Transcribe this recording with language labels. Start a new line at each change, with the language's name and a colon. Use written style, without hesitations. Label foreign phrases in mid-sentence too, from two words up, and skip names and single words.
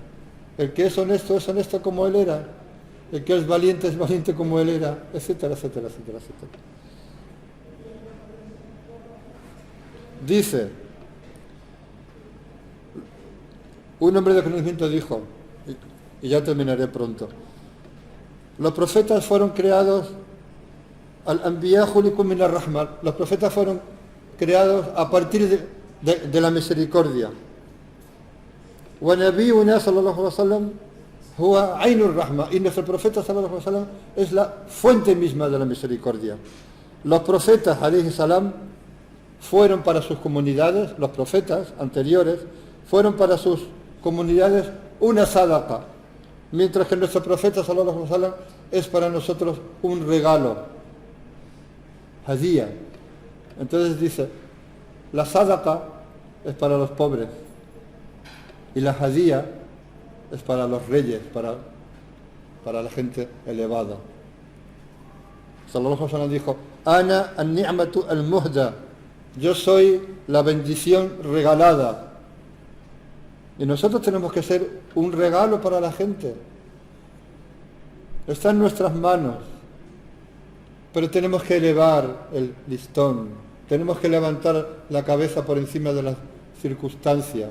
Spanish: El que es honesto como Él era. El que es valiente como Él era, etcétera, etcétera, etcétera, etcétera. Dice, un hombre de conocimiento dijo, y ya terminaré pronto, los profetas fueron creados,
Arabic: الأنبياء خلقوا من الرحمة,
Spanish: los profetas fueron creados a partir de la misericordia.
Arabic: ونبينا صلى الله عليه وسلم هو عين الرحمة,
Spanish: y nuestro profeta
Arabic: صلى الله عليه وسلم
Spanish: es la fuente misma de la misericordia. Los profetas
Arabic: عليه السلام
Spanish: fueron para sus comunidades, los profetas anteriores fueron para sus comunidades una sadaqa, mientras que nuestro profeta
Arabic: صلى الله عليه وسلم
Spanish: es para nosotros un regalo, hadiyah. Entonces dice, la sadaqa es para los pobres y la hadiyah es para los reyes, para la gente elevada.
Arabic: صلى الله عليه وسلم dijo, أنا النعمة المهداة,
Spanish: yo soy la bendición regalada. Y nosotros tenemos que ser un regalo para la gente. Está en nuestras manos, pero tenemos que elevar el listón, tenemos que levantar la cabeza por encima de las circunstancias.